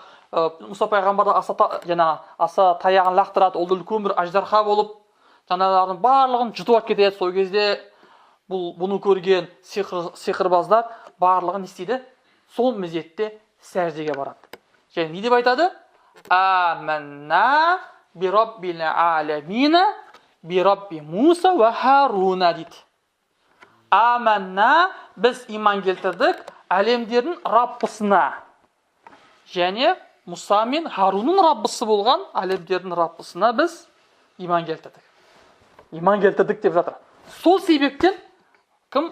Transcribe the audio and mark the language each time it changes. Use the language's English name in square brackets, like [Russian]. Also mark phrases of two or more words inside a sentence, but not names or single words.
[Kazakh] Мұса пайғамбар аса таяғын лақтырады, ол үлкен бір аждарха болып, жаңағылардың барлығын жұтып кетеді. Сол кезде бұны көрген сиқырбаздар барлығын істейді, сол мезетте сәждеге барады. Және не деп айтады? [Arabic] آمنا برب العالمين برب موسى وهارون дейді. [Kazakh] Аманна, біз иман келтірдік әлемдердің Раббысына. Және Мұса мен Харунның Раббысы болған әлемдердің Раббысына біз иман келтірдік. Иман келтірдік деп жатыр. Сол себептен кім?